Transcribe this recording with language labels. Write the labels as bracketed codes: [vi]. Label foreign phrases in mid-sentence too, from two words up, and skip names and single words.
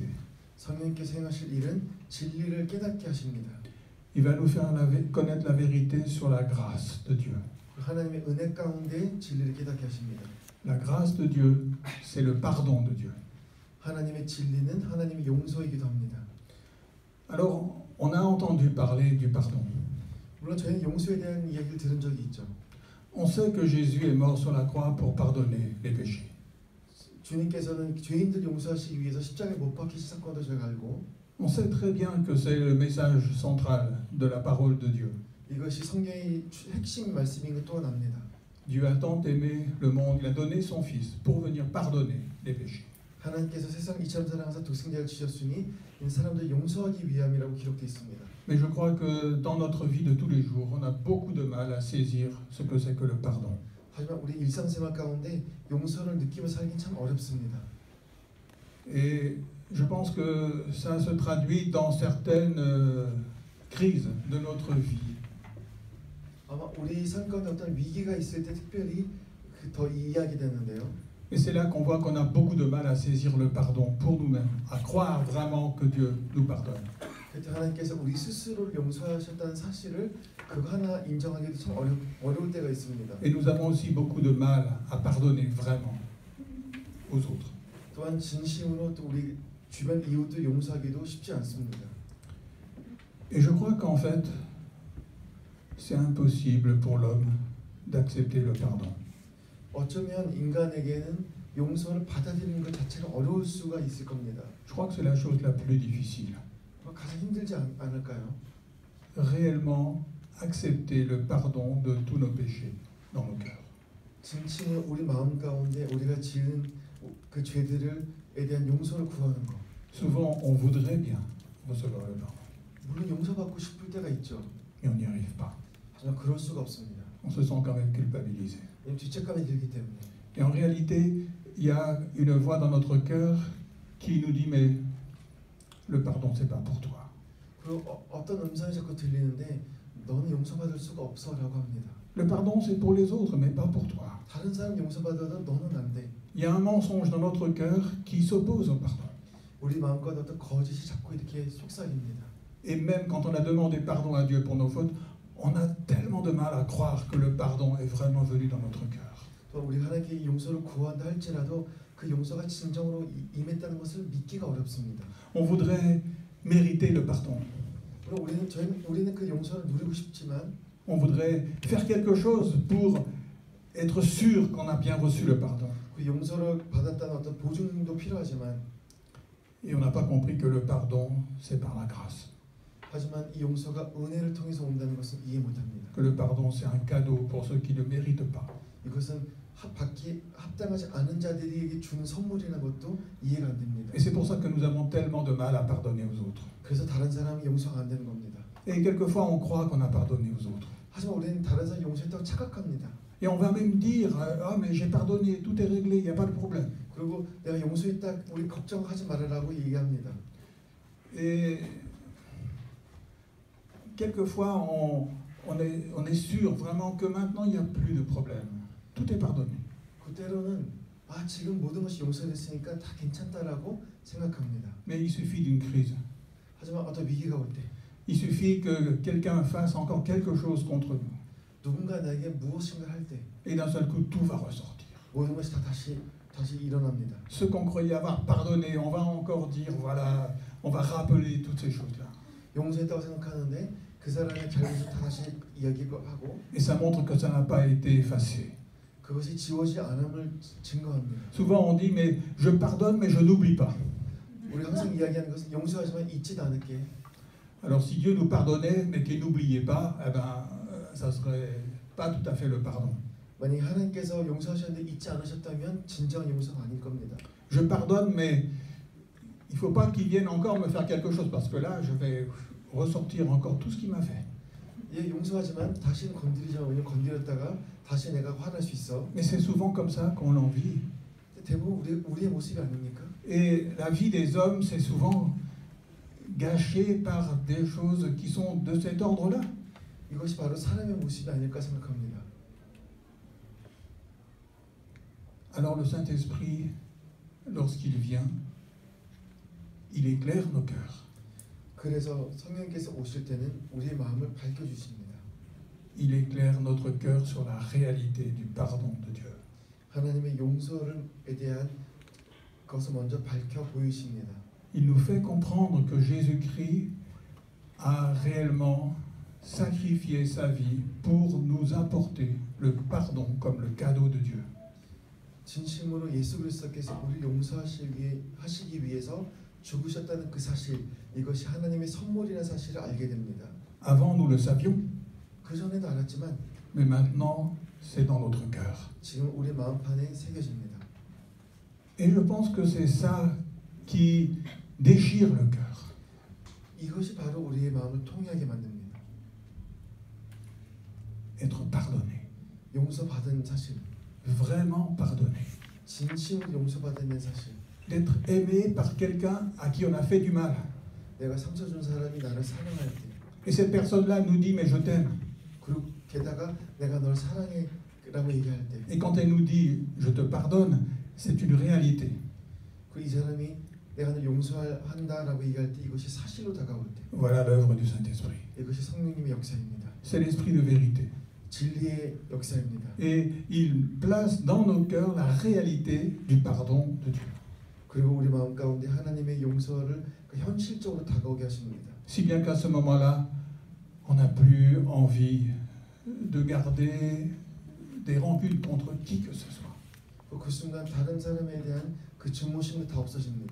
[ko] 성령께서 행하실 일은 진리를 깨닫게 하십니다. [fr] Il va nous faire connaître la vérité sur la grâce de Dieu. [ko] 하나님의 은혜 가운데 진리를 깨닫게 하십니다. [fr] La grâce de Dieu, c'est le pardon de Dieu. [ko] 하나님의 진리는 하나님의 용서이기도 합니다. [fr] Alors, on a entendu parler du pardon. [ko] 물론 저희는 용서에 대한 이야기를 들은 적이 있죠. [fr] On sait que Jésus est mort sur la croix pour pardonner les péchés. [ko] 주님께서는 죄인들 용서하시기 위해서 십자가에 못 박히신 사건도 저희가 알고 [fr] On sait très bien que c'est le message central de la parole de Dieu. [ko] 이것이 성경의 핵심 말씀인 것 또한 압니다. [fr] Dieu a tant aimé le monde, il a donné son Fils pour venir pardonner les péchés. [ko] 하나님께서 세상을 이처럼 사랑하사 독생자를 주셨으니 이 사람들 용서하기 위함이라고 기록되어 있습니다. [fr] Mais je crois que dans notre vie de tous les jours, on a beaucoup de mal à saisir ce que c'est que le pardon. [ko] 하지만 우리 일상생활 가운데 용서를 느끼며 살긴 참 어렵습니다. [fr] Et je pense que ça se traduit dans certaines crises de notre vie. [ko] 아마 우리 삶 가운데 어떤 위기가 있을 때 특별히 더 이야기되는데요. [fr] Et c'est là qu'on voit qu'on a beaucoup de mal à saisir le pardon pour nous-mêmes, à croire vraiment que Dieu nous pardonne. [ko] 그때 하나님께서 우리 스스로를 용서하셨다는 사실을 그거 하나 인정하기도 참 어려울 때가 있습니다. [fr] Et nous avons aussi beaucoup de mal à pardonner vraiment aux autres. [ko] 또한 진심으로 또 우리 주변 이웃들 용서하기도 쉽지 않습니다. [fr] Et je crois qu'en fait, c'est impossible pour l'homme d'accepter le pardon. [ko] 어쩌면 인간에게는 용서를 받아들이는 것 자체가 어려울 수가 있을 겁니다. [fr] Je crois que c'est la chose la plus difficile. [ko] 가장 힘들지 않을까요? [fr] Réellement accepter le pardon de tous nos péchés dans nos cœurs. [ko] 진심으로 우리 마음 가운데 우리가 지은 그 죄들에 대한 용서를 구하는 것. [fr] Souvent, on voudrait bien recevoir le pardon, [ko] 물론 용서받고 싶을 때가 있죠. [fr] mais on n'y arrive pas. [ko] 하지만 그럴 수가 없습니다. [fr] On se sent quand même culpabilisé. [ko] 왜냐면 죄책감이 들기 때문에. [fr] Et en réalité, il y a une voix dans notre cœur qui nous dit mais le pardon c'est pas pour toi. [ko] 그리고 어떤 음성이 자꾸 들리는데 너는 용서받을 수가 없어라고 합니다. [fr] Le pardon c'est pour les autres mais pas pour toi. [ko] 다른 사람 용서받아도 너는 안 돼. [fr] Il y a un mensonge dans notre cœur qui s'oppose au pardon. [ko] 우리 마음과 어떤 거짓이 자꾸 이렇게 속삭입니다. [fr] Et même quand on a demandé pardon à Dieu pour nos fautes, on a tellement de mal à croire que le pardon est vraiment venu dans notre cœur. [ko] 또 우리 하나님께 용서를 구한다 할지라도 그 용서가 진정으로 임했다는 것을 믿기가 어렵습니다. [fr] On voudrait mériter le pardon. [ko] 물론 우리는 그 용서를 누리고 싶지만 [fr] On voudrait faire quelque chose pour être sûr qu'on a bien reçu le pardon. [ko] 그 용서를 받았다는 어떤 보증도 필요하지만 [fr] Et on n'a pas compris que le pardon, c'est par la grâce. [ko] 하지만 이 용서가 은혜를 통해서 온다는 것은 이해 못합니다. [fr] Que le pardon, c'est un cadeau pour ceux qui ne méritent pas. [ko] 이것은 받기 합당하지 않은 자들에게 주는 선물이라는 것도 이해가 안 됩니다. [fr] Et c'est pour ça que nous avons tellement de mal à pardonner aux autres. [ko] 그래서 다른 사람이 용서가 안 되는 겁니다. [fr] Et quelquefois, on croit qu'on a pardonné aux autres. [ko] 하지만 우리는 다른 사람 용서했다고 착각합니다. [fr] Et on va même dire, ah mais j'ai pardonné, tout est réglé, il n'y a pas de problème. [ko] 그리고 내가 용서했다, 우리 걱정하지 말아라고 얘기합니다. [fr] Et quelquefois, on est sûr vraiment que maintenant, il n'y a plus de problème. Tout est pardonné. [ko] 그때로는 지금 모든 것이 용서됐으니까 다 괜찮다라고 생각합니다. [fr] Mais il suffit d'une crise. [ko] 하지만 어떤 위기가 올 때, [fr] Il suffit que quelqu'un fasse encore quelque chose contre nous. [ko] 누군가 나에게 무엇인가 할 때, [fr] Et d'un seul coup, tout va ressortir. [ko] 모든 것이 다 다시 일어납니다. [fr] Ceux qu'on croyait avoir pardonné, on va encore dire, voilà, on va rappeler toutes ces choses-là. [ko] 용서했다고 생각하는데 그 사람의 잘못을 다 다시 이야기하고, [fr] Et ça montre que ça n'a pas été effacé. [ko] 그것이 지워지지 않음을 증거합니다. [fr] Souvent on dit, mais je pardonne, mais je n'oublie pas. [ko] 우리 항상 이야기하는 것은 용서하지만 잊지도 않을게. [fr] Alors si Dieu nous pardonnait, mais qu'il n'oubliait pas, eh ben, ça serait pas tout à fait le pardon. [ko] 만약 하나님께서 용서하셨는데 잊지 않으셨다면 진정한 용서가 아닐 겁니다. [fr] Je pardonne, mais il ne faut pas qu'il vienne encore me faire quelque chose, parce que là, je vais ressortir encore tout ce qu'il m'a fait. [ko] 예, 용서하지만 다시는 건드리지 않으면 건드렸다가 다시 내가 화날 수 있어. [fr] Mais c'est souvent comme ça qu'on en vit. [ko] 대부분 우리의 모습이 아닙니까? [fr] Et la vie des hommes, c'est souvent gâché par des choses qui sont de cet ordre-là. [ko] 이것이 바로 사람의 모습이 아닐까 생각합니다. [fr] Alors le Saint-Esprit, lorsqu'il vient, il éclaire nos cœurs. [ko] 그래서 성령께서 오실 때는 우리의 마음을 밝혀주십니다. [fr] Il éclaire notre cœur sur la réalité du pardon de Dieu. [ko] 하나님의 용서에 대한 것을 먼저 밝혀 보이십니다. [fr] Il nous fait comprendre que Jésus-Christ a réellement sacrifié sa vie pour nous apporter le pardon comme le cadeau de Dieu. [ko] 진심으로 예수 그리스도께서 우리를 용서하시기 위해서 죽으셨다는 그 사실, 이것이 하나님의 선물이라는 사실을 알게 됩니다. [fr] Avant, nous le savions, [ko] 그 전에도 알았지만 [fr] mais maintenant, c'est dans notre cœur. [ko] 지금 우리 마음판에 새겨집니다. [fr] Et je pense que c'est ça qui déchire le cœur. [ko] 이것이 바로 우리의 마음을 통쾌하게 만듭니다. [fr] Être pardonné, [ko] 용서받은 사실, [fr] vraiment pardonné. [ko] 진심으로 용서받는 사실, [fr] D'être aimé par quelqu'un à qui on a fait du mal. [ko] 내가 상처 준 사람이 나를 사랑할 때, [fr] Et cette personne-là nous dit, mais je t'aime. [ko] 그리고 게다가 내가 널 사랑해라고 얘기할 때, [fr] Et quand elle nous dit, je te pardonne, c'est une réalité. [ko] 그 이 사람이 내가 널 용서한다라고 얘기할 때 이것이 사실로 다가올 때, [fr] Voilà l'œuvre du Saint-Esprit. [ko] 이것이 성령님의 역사입니다. [fr] C'est l'esprit de vérité. [ko] 진리의 역사입니다. [fr] Et il place dans nos cœurs la réalité du pardon de Dieu. [ko] 그리고 우리 마음 가운데 하나님의 용서를 현실적으로 다가오게 하십니다. [fr] Si bien qu'à ce moment-là, on n'a plus envie de garder des rancunes contre qui que ce soit. [ko] 그 순간 다른 사람에 대한 그 증오심도 다 없어집니다.